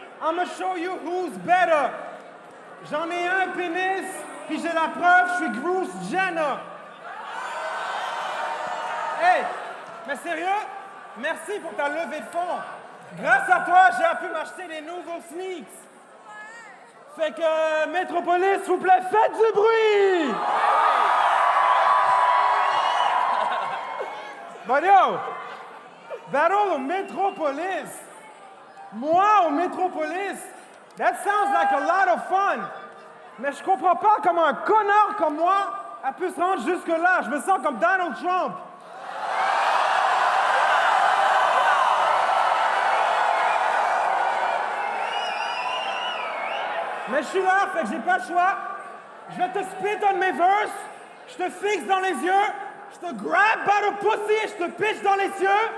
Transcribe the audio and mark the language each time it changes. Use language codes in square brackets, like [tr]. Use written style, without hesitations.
[en] I'ma show you who's better! [fr] J'en ai un pénis, puis j'ai la preuve, je suis Bruce Jenner! Hey! Mais sérieux? Merci pour ta levée de fonds! Grâce à toi, j'ai pu m'acheter des nouveaux sneaks! Fait que, Métropolis, s'il vous plaît, faites du bruit! [en] But yo, battle au Métropolis. [fr] Moi [en] au Métropolis, that sounds like a lot of fun. [fr] Mais je comprends pas comment un connard comme moi a pu se rendre jusque-là. Je me sens comme Donald Trump. Mais je suis là, fait que j'ai pas le choix. Je vais te spit un de mes verses, je te fixe dans les yeux, je te [en] grab by the pussy [fr] et je te pitch dans les cieux.